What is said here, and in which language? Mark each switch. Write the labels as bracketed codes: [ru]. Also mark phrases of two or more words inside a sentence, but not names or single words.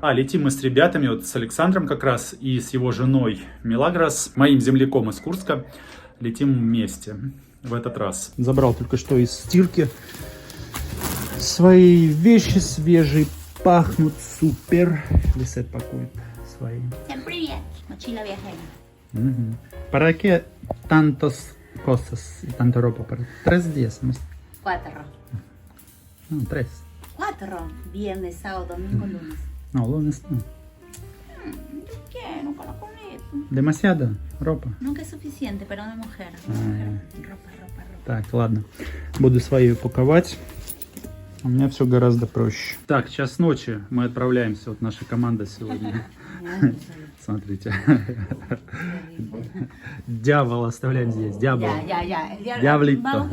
[ru] Летим мы с ребятами, с Александром как раз и с его женой Милагрос, моим земляком из Курска. Летим вместе в этот раз. Забрал только что из стирки. Свои вещи свежие, пахнут супер. Лисет пакует свои. Всем привет, [es] mochila viajera. ¿Para qué tantas cosas y tanta ropa? ¿Para 3 días? 4. No, 3. 4. Viernes, sábado, domingo, lunes. No, lunes no. ¿Qué? Nunca lo comí. Demasiada ropa. Nunca es suficiente para una mujer. Ropa. [ru] Так, ладно. Буду свои упаковать. У меня все гораздо проще. Так, час ночи. Мы отправляемся. Вот наша команда сегодня. Смотрите. Дьявол оставляем здесь. Дьявол. Дьяволito.